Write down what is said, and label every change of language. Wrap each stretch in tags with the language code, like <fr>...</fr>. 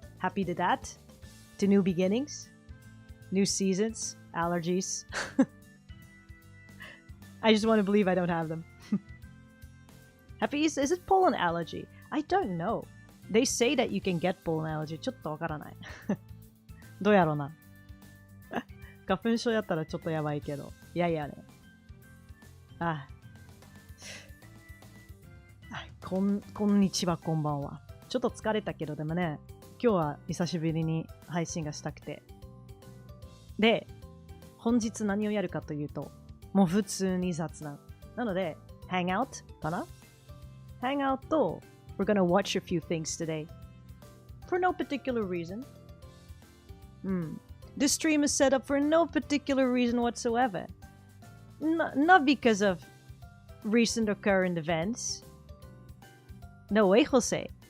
<en>Happy to that. To new beginnings. New seasons. Allergies. I just want to believe I don't have them. Happy Easter. Is it pollen allergy? I don't know. They say that you can get pollen allergy.</en> <ja>ちょっとわからない。どうやろうな。花粉症やったらちょっとやばいけど。いやいやね。こんにちは、こんばんは。ちょっと疲れたけど、でもね、今日は久しぶりに配信がしたくて。で、本日何をやるかというと、もう普通に雑談。なので、</ja> <en>hangout かな ?hangout と、we're gonna watch a few things today. For no particular reason. This stream is set up for no particular reason whatsoever. Not because of recent or current events. No way, Jose.</en>